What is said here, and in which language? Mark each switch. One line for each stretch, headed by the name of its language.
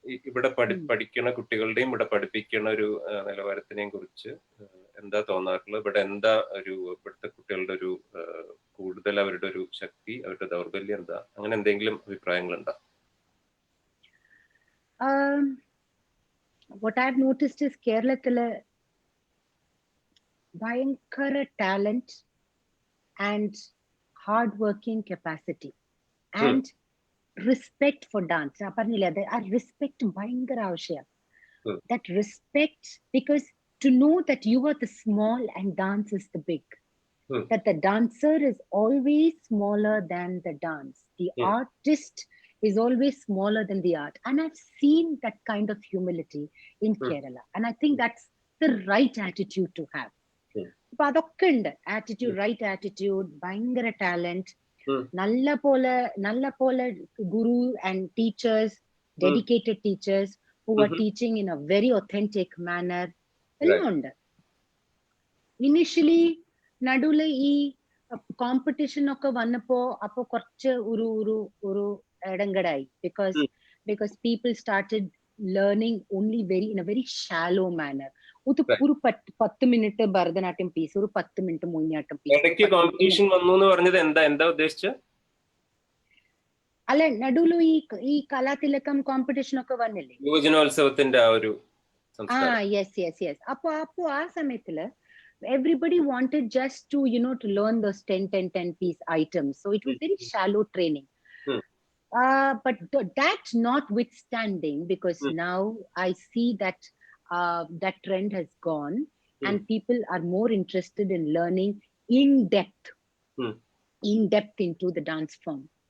Malayalam: ഇവിടെ പഠിക്കുന്ന കുട്ടികളുടെയും ഇവിടെ പഠിപ്പിക്കുന്ന ഒരു നിലവാരത്തിനെയും കുറിച്ച് എന്താ തോന്നാറുള്ളത്? ഇവിടെ എന്താ ഇവിടുത്തെ കുട്ടികളുടെ ഒരു കൂടുതൽ അവരുടെ ഒരു ശക്തി, അവരുടെ ദൗർബല്യം എന്താ? അങ്ങനെ എന്തെങ്കിലും അഭിപ്രായങ്ങളുണ്ടോ?
English: What I've noticed is
Malayalam: കേരളത്തില് ഭയങ്കര
English: talent and hard working capacity and respect for dance.
Malayalam: ഞാൻ പറഞ്ഞില്ലേ, അത് ആ respect ഭയങ്കര ആവശ്യമാണ്.
English: That respect, because to know that you are the small and dance is the big. That the dancer is always smaller than the dance. The artist is always smaller than the art. And I've seen that kind of humility in Kerala. And I think that's the right attitude to have.
Malayalam: അപ്പൊ അതൊക്കെ ഉണ്ട്.
English: Attitude, right attitude,
Malayalam: ഭയങ്കര
English: talent,
Malayalam: നല്ല പോലെ
English: guru and teachers, dedicated teachers who are teaching in a very authentic manner.
Malayalam: എല്ലാം ഉണ്ട്. Initially നടുവില് ഈ competition ഒക്കെ വന്നപ്പോ അപ്പൊ കുറച്ച് ഒരു ഇടങ്കടായി,
English: because people started learning only in a very shallow manner.
Malayalam: ഒരു 10 മിനിറ്റ് ഭരതനാട്യം പീസ്, ഒരു 10 മിനിറ്റ് മോഹിനിയാട്ടം പീസ്. ഇടയ്ക്ക് കോമ്പറ്റീഷൻ വന്നു എന്ന് പറഞ്ഞത് എന്താ ഉദ്ദേശിച്ചത്? അല്ല, നടുവില് ഈ കലാതിലകം കോമ്പറ്റീഷൻ ഒക്കെ വന്നില്ലേ, യുവജനോത്സവത്തിന്റെ ആ ഒരു.
English: yes.
Malayalam: അപ്പൊ ആ സമയത്തില്
English: everybody wanted just to to learn those 10 piece items, so it was very shallow training. But that notwithstanding, because now I see that that trend has gone and people are more interested in learning in depth into the dance form.